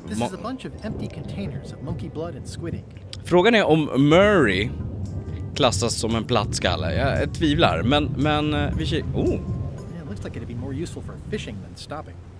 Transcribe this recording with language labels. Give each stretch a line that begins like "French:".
English: This is a bunch of empty containers of monkey blood and squid ink.
Swedish: Frågan är om Murray klassas som en plattskalle. Jag tvivlar, men vi kikar... Oh!
English: Yeah, looks like it'd be more useful for fishing than stopping.